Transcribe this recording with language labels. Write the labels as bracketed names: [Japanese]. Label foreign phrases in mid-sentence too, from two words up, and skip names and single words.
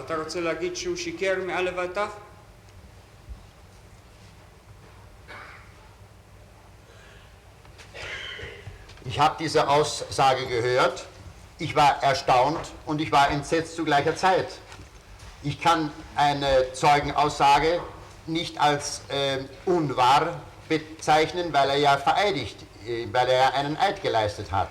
[Hebrew] אתה רוצה להגיד שהוא שיקר מא' ועד ת'? [German] Ich habe diese Aussage gehört, ich war erstaunt und ich war entsetzt zu gleicher Zeit. Ich kann eine Zeugenaussage nicht als unwahr bezeichnen, weil er ja vereidigt, weil er ja einen Eid geleistet hat.